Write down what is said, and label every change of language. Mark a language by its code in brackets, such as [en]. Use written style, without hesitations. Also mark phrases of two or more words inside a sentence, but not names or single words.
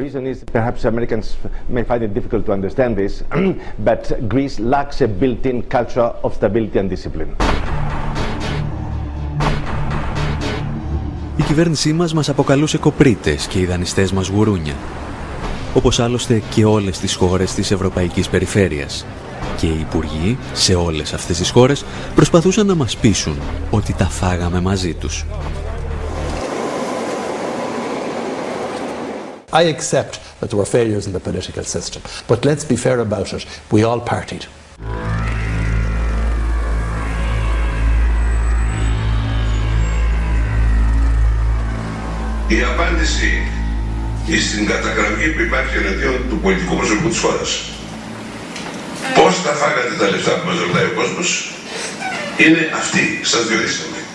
[el] Η κυβέρνησή μας αποκαλούσε κοπρίτες και οι δανειστές μας γουρούνια. Όπως άλλωστε και όλες τις χώρες της Ευρωπαϊκής Περιφέρειας. Και οι υπουργοί σε όλες αυτές τις χώρες προσπαθούσαν να μας πείσουν ότι τα φάγαμε μαζί τους. [en] I accept that there were failures in the political system, but let's be fair about it. We all partied. [el] Η απάντηση στην καταγραφή που υπάρχει εναντίον του πολιτικού προσωπικού της χώρας. Πώς τα φάγατε τα λεφτά που μας ρωτάει ο κόσμος, είναι αυτή, σας διορίσαμε.